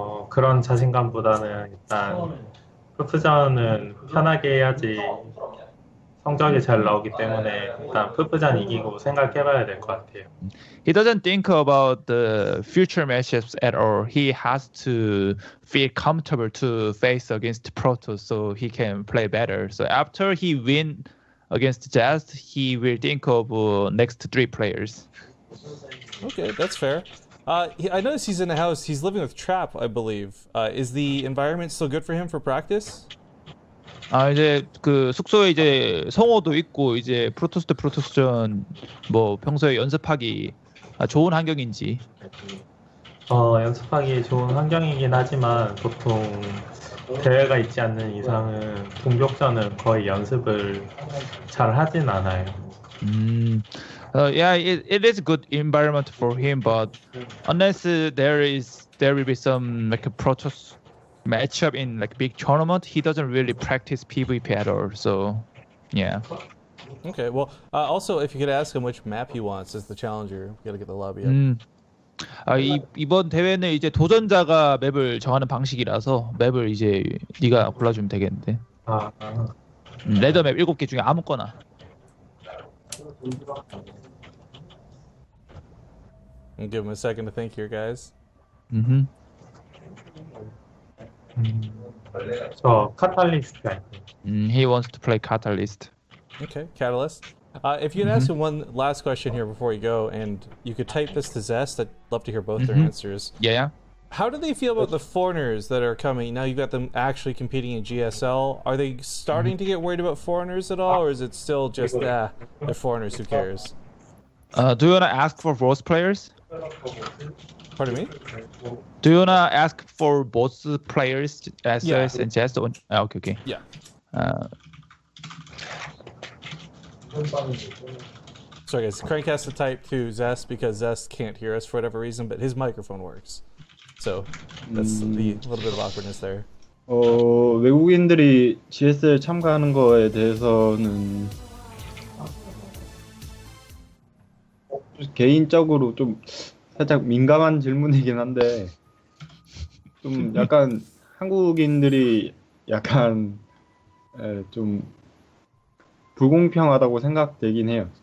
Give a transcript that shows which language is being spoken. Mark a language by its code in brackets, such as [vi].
[ko] 그런 자신감보다는 일단 푸푸전은 편하게 해야지 성적이 잘 나오기 때문에 일단 푸푸전 이기고 생각해봐야 될 것 같아요. [en] He doesn't think about the future matchups at all. He has to feel comfortable to face against Protoss so he can play better. So after he win against Jazz, he will think of next 3 players. Okay, that's fair. I noticed he's in a house. He's living with Trap, I believe. Is the environment still good for him for practice? [ko] 이제 그 숙소에 이제 성호도 있고 이제 프로토스 대 프로토스전 뭐 평소에 연습하기 좋은 환경인지. 연습하기 좋은 환경이긴 하지만 보통 대회가 있지 않는 이상은 공격전은 거의 연습을 잘 하진 않아요. [en] Yeah, it is a good environment for him, but unless there will be some like a Protoss matchup in like big tournament, he doesn't really practice PvP at all. So, yeah. Okay, well, also if you could ask him which map he wants as the challenger, we gotta get the lobby up. [ko] 이번 대회는 이제 도전자가 맵을 정하는 방식이라서 맵을 이제 네가 골라주면 되겠는데. 레더 맵 7개 중에 아무거나. [en] And give him a second to think here, guys. [ko] 저 카탈리스트 할게요. [en] He wants to play Catalyst. Okay, Catalyst. If you could ask him one last question here before you go, and you could type this to Zest, I'd love to hear both their answers. Yeah. How do they feel about the foreigners that are coming? Now you've got them actually competing in GSL. Are they starting to get worried about foreigners at all, or is it still just, they're foreigners, who cares? Do you wanna ask for both players? Pardon me? Do you wanna ask for both players, SOS and Jest? Okay. Yeah. Sorry guys, Crank has to type to Zest because Zest can't hear us for whatever reason, but his microphone works. So that's the little bit of awkwardness there. [ko] 외국인들이 GSL 참가하는 거에 대해서는 개인적으로 좀 살짝 민감한 질문이긴 한데 좀 약간 한국인들이 약간 좀 불공평하다고 생각되긴 해요.